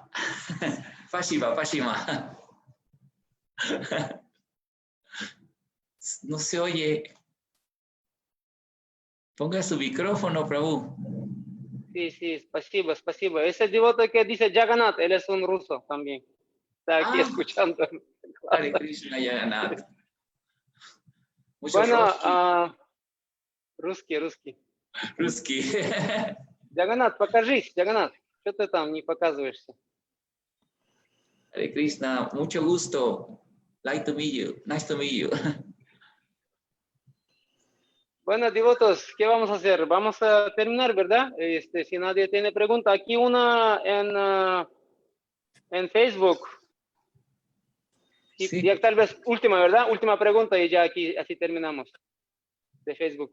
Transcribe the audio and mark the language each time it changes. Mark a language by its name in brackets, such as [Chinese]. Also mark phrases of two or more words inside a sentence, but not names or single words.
[Spanish] Pashima. No se oye. Ponga su micrófono, Prabhu. [Russian] Sí, спасибо. [Spanish] Ese devoto que dice Jagannath, él es un ruso también. Está aquí escuchando. Hare Krishna Jagannath. [Russian] Bueno, русский. Jagannath, покажись, Jagannath. Что ты там не показываешься? [Spanish] Hare Krishna, mucho gusto. [English] Nice to meet you. [Spanish] Bueno, devotos, ¿qué vamos a hacer? Vamos a terminar, ¿verdad? Si nadie tiene pregunta, aquí una en Facebook. Sí. Ya tal vez última, ¿verdad? Última pregunta y ya aquí así terminamos de Facebook.